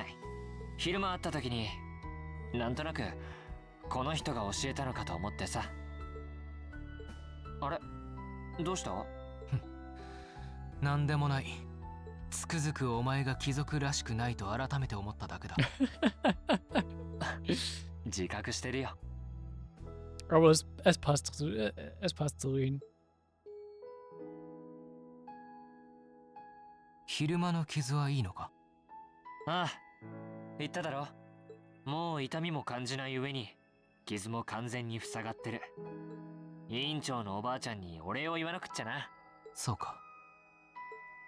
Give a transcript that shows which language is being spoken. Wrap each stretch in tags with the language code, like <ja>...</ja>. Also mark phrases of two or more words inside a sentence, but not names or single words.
<ja>昼間会った時になんとなくこの人が教えたのかと思ってさ。あれ、どうした？なんでもない。つくづくお前が貴族らしくないと改めて思っただけだ。自覚してるよ。</ja> <de>Aber es passt zu ihn.</de> <ja>昼間の傷はいいのか？ああ、言っただろ。もう痛みも感じない上に傷も完全に塞がってる。委員長のおばあちゃんにお礼を言わなくっちゃな。</ja>